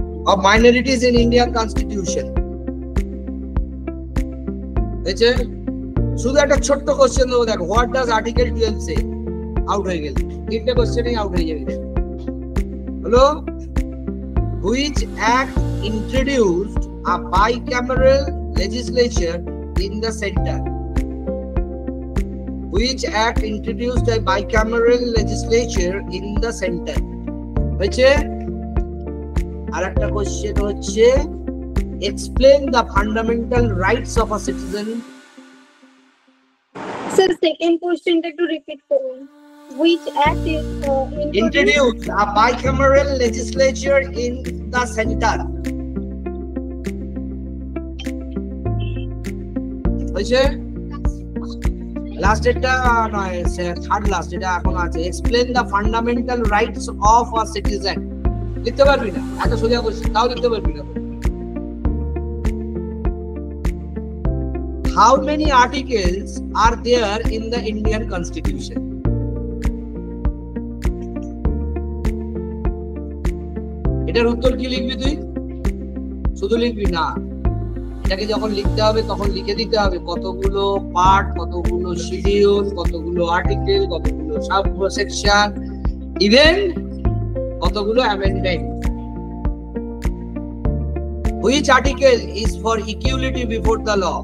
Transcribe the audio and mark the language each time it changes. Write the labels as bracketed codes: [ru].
[bn] Of minorities in Indian constitution হয়েছে, শুধু একটা ছোট্ট কোশ্চেন দেবো, দেখো [en] what does article 12 say, [bn] out হয়ে গেল, তিনটে কোশ্চেনেই আউট হয়ে যাবে। [en] হলো which act introduced a bicameral legislature in the center? Which act introduced a bicameral legislature in the center? [bn] হয়েছে। আর একটা কোশ্চেন হচ্ছে [en] explain the fundamental rights of a citizen. Sir, second question to repeat [bn] করুন। [en] Which act is introduced a bicameral legislature in the center? [bn] হয়েছে। Last এটা নয়, third last এটা এখন আছে, [en] explain the fundamental rights of a citizen. [bn] লিখতে পারবি না, এত সোজা কোশ্চেন তাও লিখতে পারবি না। [en] How many articles are there in the Indian Constitution? [bn] এটার উত্তর কি লিখবি তুই? শুধু লিখবি না, এটাকে যখন লিখতে হবে তখন লিখে দিতে হবে কতগুলো পার্ট, কতগুলো শিডিউল, কতগুলো আর্টিকেল, কতগুলো সাব সেকশন, ইভেন কতগুলো amendment. [en] Which article is for equality before the law?